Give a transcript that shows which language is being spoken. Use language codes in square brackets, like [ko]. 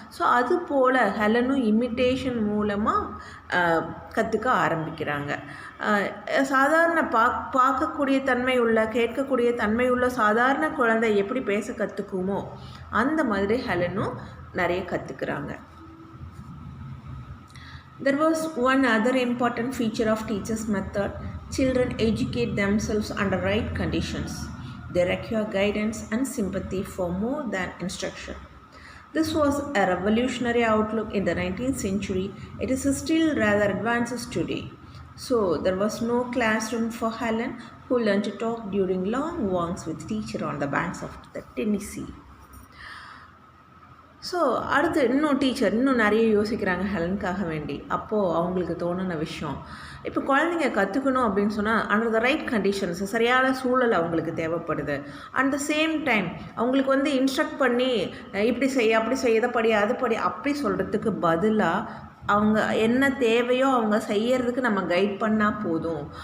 [ta] So அது போல் ஹெலனும் imitation மூலமாக கற்றுக்க ஆரம்பிக்கிறாங்க. சாதாரண பார்க்கக்கூடிய தன்மை உள்ள, கேட்கக்கூடிய தன்மை உள்ள சாதாரண குழந்தை எப்படி பேச கற்றுக்குமோ அந்த மாதிரி ஹெலனும் நிறைய கற்றுக்குறாங்க. [en] There was one other important feature of teachers' method. Children educate themselves under right conditions. They require guidance and sympathy for more than instruction. This was a revolutionary outlook in the 19th century. It is still rather advanced today. So there was no classroom for Helen, who learned to talk during long walks with teacher on the banks of the Tennessee. [ta] So அடுத்து இன்னும் teacher இன்னும் நிறைய யோசிக்கிறாங்க ஹெலனுக்காக வேண்டி. அப்போது அவங்களுக்கு தோணுன விஷயம், இப்போ குழந்தைங்க கற்றுக்கணும் அப்படின்னு சொன்னால் [en] under the right conditions, [ta] சரியான சூழல் அவங்களுக்கு தேவைப்படுது. [en] at the same time [ta] அவங்களுக்கு வந்து இன்ஸ்ட்ரக்ட் பண்ணி இப்படி செய்ய அப்படி செய்ய, இதை படி அது படி அப்படி சொல்கிறதுக்கு பதிலாக அவங்க என்ன தேவையோ அவங்க செய்யறதுக்கு நம்ம கைட் பண்ணால் போதும்.